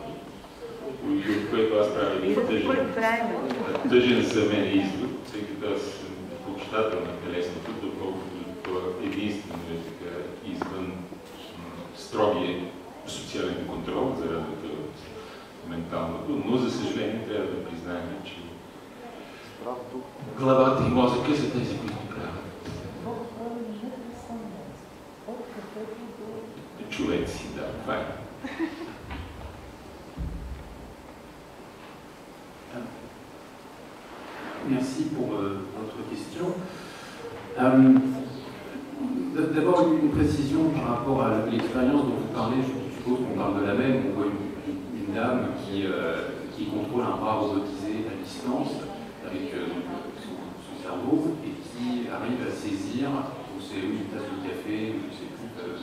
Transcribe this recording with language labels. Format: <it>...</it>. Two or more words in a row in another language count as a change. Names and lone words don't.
<bg>От което аз правя един тъжен за мен извод, тъй като аз съм почитател на телесното, доколкото единствено е така извън строгия социален контрол за разлика от менталното, но за съжаление трябва да признаем, че главата и мозъка са тези, които правят човеци, да, това е.</bg> <fr>Merci pour votre question. D'abord, une précision par rapport à l'expérience dont vous parlez. Je suppose qu'on parle de la même. On voit une dame qui contrôle un bras robotisé à distance avec son cerveau et qui arrive à saisir, c'est une tasse de café, je ne sais plus.</fr>